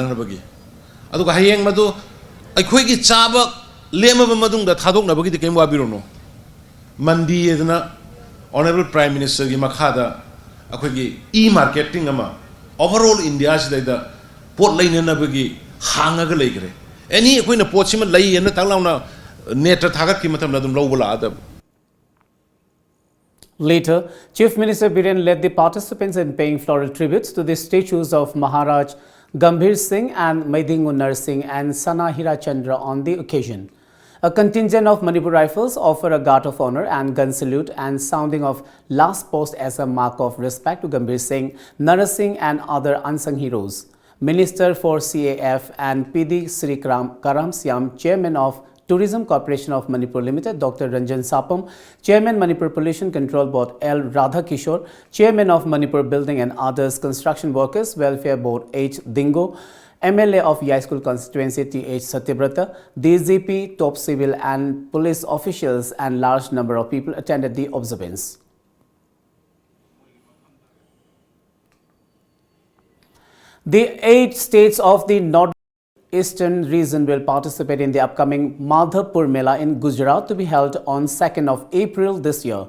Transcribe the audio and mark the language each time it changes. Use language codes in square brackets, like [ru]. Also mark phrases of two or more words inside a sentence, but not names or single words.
[mni] na bagi aduga hayeng madu akhoi gi chaba lema madung da thadok na bagi kem wabirono mandi edna [en] honorable prime minister [mni] gi makhada akhoi gi e-marketing ama overall India sida da pot leina na bagi hanga ga leigre any akhoi na pot sima lei na tanglauna net thagat ki matam na dum lobula adab. [en] Later, Chief Minister Biren led the participants in paying floral tributes to the statues of Maharaj Gambhir Singh and Maidingu Narsingh and Sana Hirachandra on the occasion. A contingent of Manipur Rifles offered a guard of honor and gun salute and sounding of last post as a mark of respect to Gambhir Singh, Narsingh and other unsung heroes. Minister for CAF and PD Sri Karam Siam, Chairman of Tourism Corporation of Manipur Limited, Dr. Ranjan Sapam, Chairman Manipur Pollution Control Board L. Radha Kishore, Chairman of Manipur Building and Others Construction Workers Welfare Board H. Dingo, MLA of Yai School Constituency T.H. Satyabrata, DGP, top civil and police officials and large number of people attended the observance. The 8 states of the Northeastern region will participate in the upcoming Madhapur Mela in Gujarat to be held on 2nd of April this year.